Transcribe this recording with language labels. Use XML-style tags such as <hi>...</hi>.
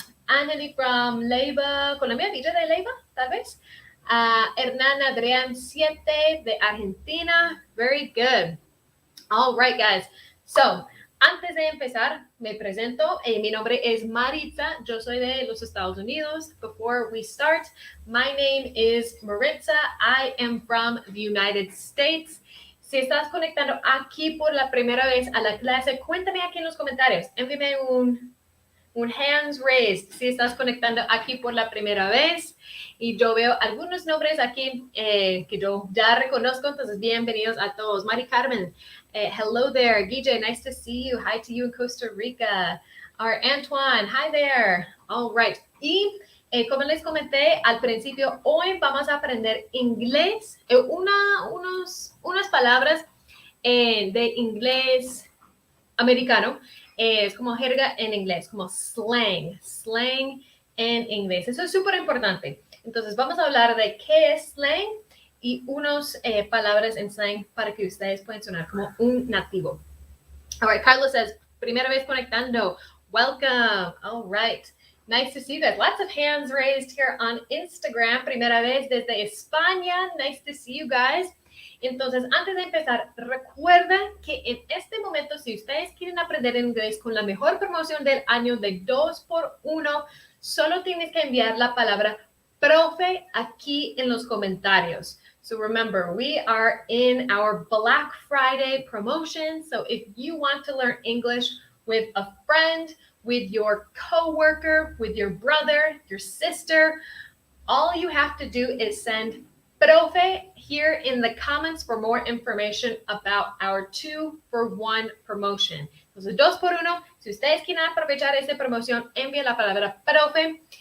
<en>Anthony from Leiva, Colombia, Villa de Leiva,</en> <es>tal vez.</es> <en>Hernán Adrián 7 de Argentina. Very good. All right, guys.</en> <es>So, antes de empezar, me presento. Mi nombre es Maritza. Yo soy de los Estados Unidos.</es> <en>Before we start, my name is Maritza. I am from the United States.</en> <es>Si estás conectando aquí por la primera vez a la clase, cuéntame aquí en los comentarios. Envíame un</es> <en>hands raised</en> <es>si estás conectando aquí por la primera vez. Y yo veo algunos nombres aquí que yo ya reconozco, entonces bienvenidos a todos.</es> <en>Mari Carmen, hello there. Guille, nice to see you. Hi to you in Costa Rica. Our Antoine, hi there. All right.</en> <es>Y como les comenté al principio, hoy vamos a aprender inglés, unas palabras de inglés americano. Es como jerga en inglés, como slang en inglés. Eso es súper importante. Entonces vamos a hablar de qué es slang y unas palabras en slang para que ustedes puedan sonar como un nativo.</es> <en>All right, Carlos says,</en> <es>primera vez conectando.</es> <en>Welcome. All right. Nice to see you guys. Lots of hands raised here on Instagram.</en> <es>Primera vez desde España.</es> <en>Nice to see you guys.</en> <es>Entonces, antes de empezar, recuerda que en este momento, si ustedes quieren aprender inglés con la mejor promoción del año de 2x1, solo tienes que enviar la palabra profe aquí en los comentarios.</es> <en>So remember, we are in our Black Friday promotion. So if you want to learn English with a friend, with your coworker, with your brother, your sister, all you have to do is send profe here in the comments for more information about our 2-for-1 promotion.</en> <es>Entonces, 2x1, si ustedes quieren aprovechar esta promoción, envíen la palabra profe.</es>